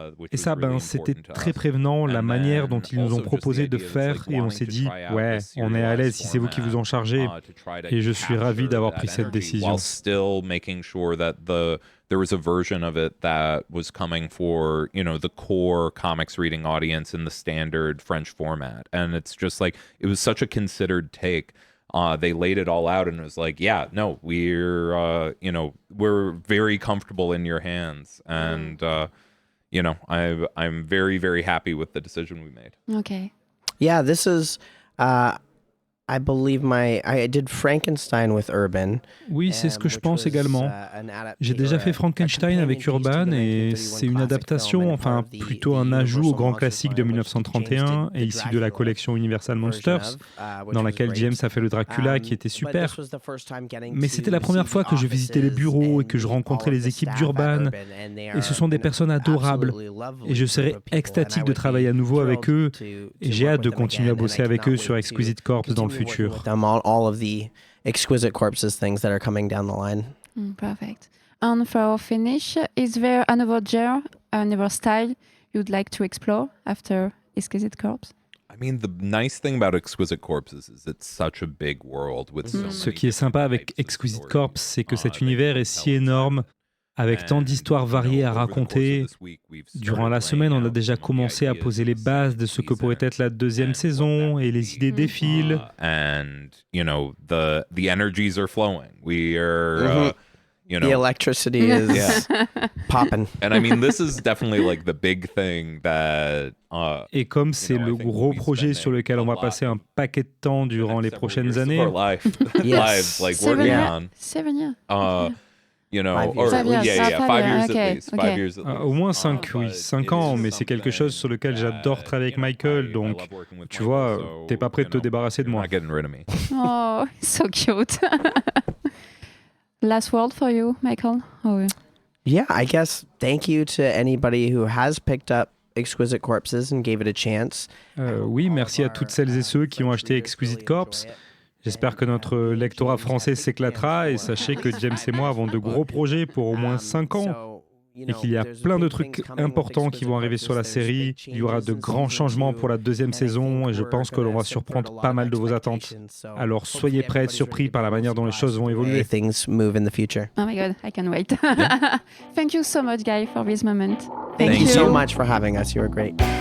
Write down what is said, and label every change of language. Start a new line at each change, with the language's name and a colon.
French: Et ça, c'était très prévenant la manière dont ils nous ont proposé de faire et on s'est dit, ouais, on est à l'aise si c'est vous qui vous en chargez et je suis ravi d'avoir pris cette décision.
English: There was a version of it that was coming for, the core comics reading audience in the standard French format. And it's just like, it was such a considered take. They laid it all out and it was like, yeah, no, we're very comfortable in your hands. And, I'm very, very happy with the decision we made. Okay. Yeah, this is... I believe I did Frankenstein with Urban.
French: Oui, c'est ce que je pense également. J'ai déjà fait Frankenstein avec Urban et c'est une adaptation, plutôt un ajout au grand classique de 1931 et issu de la collection Universal Monsters, dans laquelle James a fait le Dracula qui était super. Mais c'était la première fois que je visitais les bureaux et que je rencontrais les équipes d'Urban et ce sont des personnes adorables et je serais extatique de travailler à nouveau avec eux et j'ai hâte de continuer à bosser avec eux sur Exquisite Corpse dans le futur.
English: All of the Exquisite Corpses things that are coming down the line. Perfect. And for our finish, is there another genre, another style you'd like to explore after Exquisite Corpse? I mean, the nice thing about Exquisite Corpses is it's such a big world with so
French: Ce qui est sympa avec Exquisite Corpse, c'est que cet univers est si énorme, avec tant d'histoires variées à raconter. Durant la semaine, on a déjà commencé à poser les bases de ce que pourrait être la deuxième saison et les idées défilent.
English: And, the energies are flowing. We are, The electricity is popping. And I mean, this is definitely like the big thing that...
French: Et comme c'est le gros projet sur lequel on va passer un paquet de temps durant les prochaines années.
English: Lives, like working on. 7 years. 5 years at least. 5 years at least.
French: Au moins 5 ans, mais c'est quelque chose sur lequel j'adore travailler avec Michael, donc tu vois, t'es pas prêt de te débarrasser de moi.
English: Not getting rid of me. Oh, so cute. Last word for you, Michael? Yeah, I guess thank you to anybody who has picked up Exquisite Corpses and gave it a chance.
French: Oui, merci à toutes celles et ceux qui ont acheté Exquisite Corpse. J'espère que notre lectorat français s'éclatera et sachez que James et moi avons de gros projets pour au moins 5 ans et qu'il y a plein de trucs importants qui vont arriver sur la série. Il y aura de grands changements pour la deuxième saison et je pense que l'on va surprendre pas mal de vos attentes. Alors soyez prêts à être surpris par la manière dont les choses vont évoluer.
English: Things move in the future. Oh my God, I can wait. Thank you so much, Guy, for this moment. Thank you so much for having us. You were great.